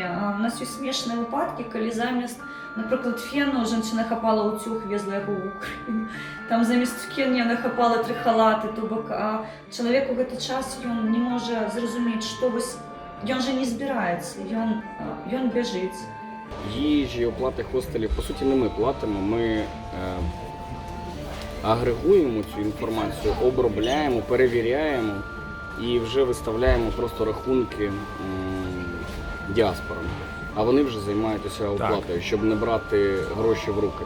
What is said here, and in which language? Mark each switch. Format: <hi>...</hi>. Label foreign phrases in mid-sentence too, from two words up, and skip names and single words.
<be>У нас ёсць смешныя выпадкі, калі замест, напрыклад, фену жанчына хапала ўцюг, везла яго ў Украіну. Там замест фену яна хапала 3 халаты, то бок чалавек у гэты час ён не можа зразумець, што вось ён жа не збіраецца, ён бяжыць.</be> <uk>Їжі, оплати хостелів, по суті, не ми платимо, ми агрегуємо цю інформацію, обробляємо, перевіряємо і вже виставляємо просто рахунки діаспорам. А вони вже займаються оплатою, щоб не брати гроші в руки.</uk>